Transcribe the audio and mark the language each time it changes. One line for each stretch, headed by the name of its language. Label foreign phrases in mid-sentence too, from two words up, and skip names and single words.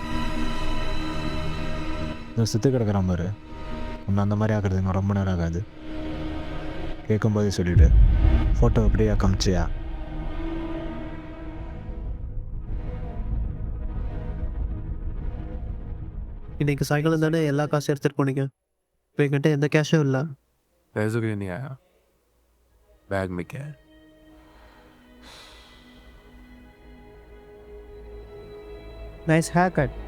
Tamil: இந்த சுற்றி கிடக்குறான் பாரு, உன்னை அந்த மாதிரி ஆக்குறது இன்னும் ரொம்ப நேரம் ஆகாது. கேட்கும்போதே சொல்லிவிடு, ஃபோட்டோ பிரியா காமிச்சியா? இன்னைக்கு சாயங்காலம் தானே எல்லா காசும் எடுத்துகிட்டு போனீங்க. இப்போ என்கிட்ட எந்த கேஷும் இல்லை.
Hindi: पैसों के लिए नहीं आया, बैग में क्या है?
English: Nice haircut.